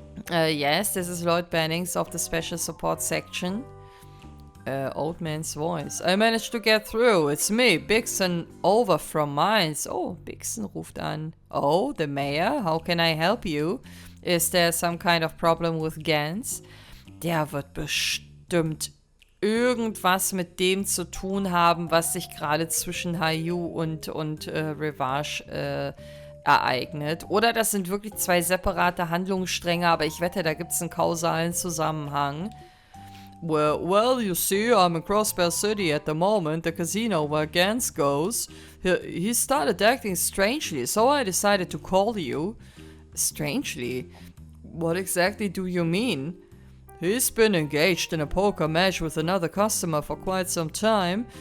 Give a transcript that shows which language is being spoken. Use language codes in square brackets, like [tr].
[en] Yes, this is Lloyd Bennings of the Special Support Section. Old man's voice. I managed to get through. It's me, Bixen, over from Mainz. Oh, [de] Bixen ruft an. [en] Oh, the mayor? How can I help you? Is there some kind of problem with Gans? [de] Der wird bestimmt irgendwas mit dem zu tun haben, was sich gerade zwischen HIER und Revache ereignet. Oder das sind wirklich zwei separate Handlungsstränge, aber ich wette, da gibt es einen kausalen Zusammenhang. [en] Well, you see, I'm in Crossbell City at the moment, the casino where Gans goes. He started acting strangely, so I decided to call you. Strangely? What exactly do you mean? He's been engaged in a poker match with another customer for quite some time.